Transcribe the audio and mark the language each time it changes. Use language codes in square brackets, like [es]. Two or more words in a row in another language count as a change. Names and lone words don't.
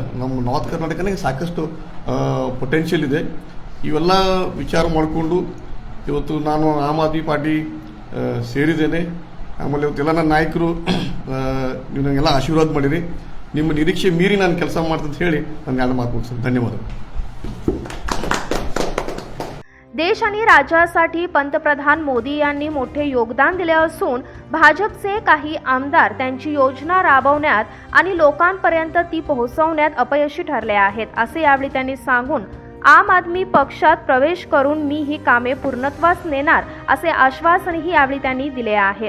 [kn] ನಮ್ಮ ನಾರ್ತ್ ಕರ್ನಾಟಕನಾಗ ಸಾಕಷ್ಟು ಪೊಟೆನ್ಷಿಯಲ್ ಇದೆ. ಇವೆಲ್ಲ ವಿಚಾರ ಮಾಡಿಕೊಂಡು ಇವತ್ತು ನಾನು ಆಮ್ ಆದ್ಮಿ ಪಾರ್ಟಿ ಸೇರಿದ್ದೇನೆ. ಆಮೇಲೆ ಇವತ್ತೆಲ್ಲ ನನ್ನ ನಾಯಕರು ನೀವು ನನಗೆಲ್ಲ ಆಶೀರ್ವಾದ ಮಾಡಿರಿ. ನಿಮ್ಮ ನಿರೀಕ್ಷೆ ಮೀರಿ ನಾನು ಕೆಲಸ ಮಾಡ್ತಂತ ಹೇಳಿ ನಾನು ಎರಡು ಮಾತು ಮುಗಿಸ್ತೇನೆ. ಧನ್ಯವಾದ. [mr] देश आणि राज्यासाठी पंतप्रधान मोदी यांनी मोठे योगदान दिले असून भाजपचे काही आमदार त्यांची योजना राबवण्यात आणि लोकांपर्यंत ती पोहोचवण्यात अपयशी ठरले आहेत असे यावेळी त्यांनी सांगून आम आदमी पक्षात प्रवेश करून मी ही कामे पूर्णत्वास नेणार असे आश्वासनही यावेळी त्यांनी दिले आहे.